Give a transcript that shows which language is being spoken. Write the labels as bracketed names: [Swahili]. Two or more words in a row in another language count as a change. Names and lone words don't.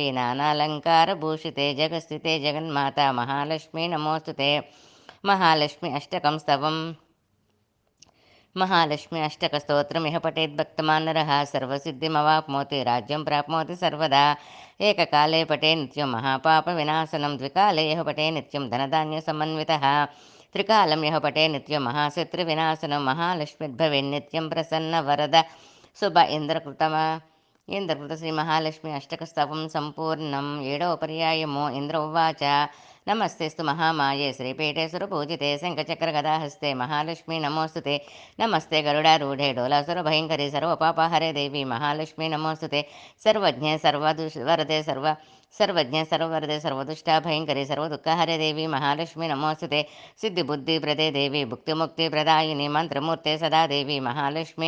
[Sanskrit] नानालङ्कारभूषिते जगस्थिते जगन्माता महालक्ष्मी नमोऽस्तुते महालक्ष्मी अष्टकं स्तवम् महालक्ष्मी अष्टकस्तोत्रम् यः पठेद्भक्तमान् नरः सर्वसिद्धिमवाप्नोति राज्यं प्राप्नोति सर्वदा एककाले पठे नित्यं महापापविनाशनं द्विकाले यः पठे नित्यं धनधान्यसमन्वितः त्रिकालं यः पठे नित्यं महाशत्रुविनाशनं महालक्ष्मीर्भवेन्नित्यं प्रसन्नवरद शुभ ఇంద్రకృత శ్రీ మహాలక్ష్మి అష్టకస్తవం [Telugu] సంపూర్ణం ఏడవ పర్యాయము [Sanskrit] ఇంద్ర ఉవాచ नमस्तेस्तु महामाये श्रीपीठे सुरपूजिते शङ्खचक्रगदाहस्ते महालक्ष्मी नमोऽस्तु ते नमस्ते गरुडारूढे डोलासुरभयङ्करि सर्वपापहरे देवी महालक्ष्मी नमोऽस्तु ते सर्वज्ञे सर्वदुष्वरदे सर्वज्ञे सर्ववरदे सर्वदुष्टाभयङ्करि सर्वदुःखहरे देवी महालक्ष्मी नमोऽस्तु ते सिद्धिबुद्धिप्रदे देवी भुक्तिमुक्तिप्रदायिनी मन्त्रमूर्ते सदा देवी महालक्ष्मी